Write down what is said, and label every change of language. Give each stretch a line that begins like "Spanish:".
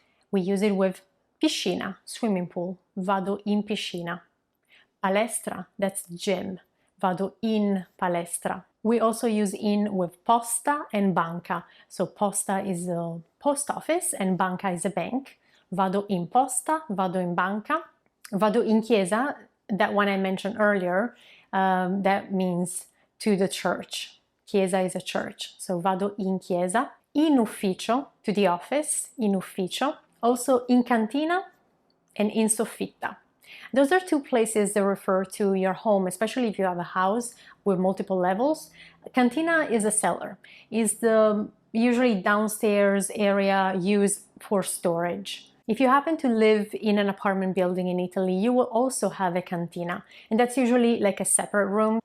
English: We use it with piscina, swimming pool,
Italian: vado in piscina. Palestra,
English: that's gym,
Italian: vado in palestra.
English: We also use in with posta and banca. So posta is a post office and banca is a bank.
Italian: Vado in posta, vado in banca. Vado in chiesa,
English: that one I mentioned earlier, that means to the church. Chiesa is a church, so
Italian: vado in chiesa. In ufficio,
English: to the office,
Italian: in ufficio.
English: Also
Italian: in cantina
English: and
Italian: in soffitta.
English: Those are two places that refer to your home, especially if you have a house with multiple levels. Cantina is a cellar, is the usually downstairs area used for storage. If you happen to live in an apartment building in Italy, you will also have a cantina, and that's usually like a separate room.